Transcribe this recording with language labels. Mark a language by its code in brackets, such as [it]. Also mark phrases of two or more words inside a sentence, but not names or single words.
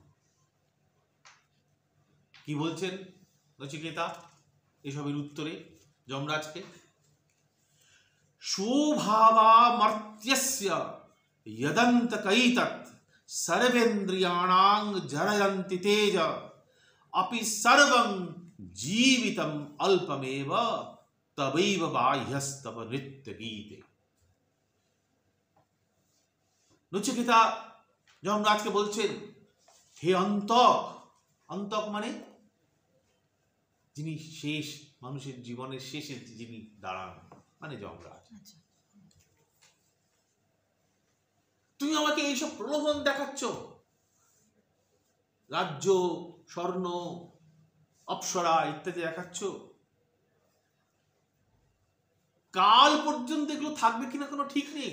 [bn] কি বলছেন নচিকেতা এসবের উত্তরে যমরাজকে? [sa] শোভাবামর্ত্যস্য যদন্তকৈতৎ সর্বেন্দ্রিয়াণাং জরয়ন্তি তেজ अपि सर्वं जीवितम् अल्पमेव तवैव बाह्यस्तव नृत्य गीते। [bn] নচিকেতা যমরাজকে বলছেন, হে অন্তক, অন্তক মানে যিনি শেষ, মানুষের জীবনের শেষে যিনি দাঁড়ান, মানে যমরাজ, তুমি আমাকে এইসব প্রলোভন দেখাচ্ছ, রাজ্য স্বর্ণ অপ্সরা ইত্যাদি দেখাচ্ছ, কাল পর্যন্ত এগুলো থাকবে কিনা কোনো ঠিক নেই।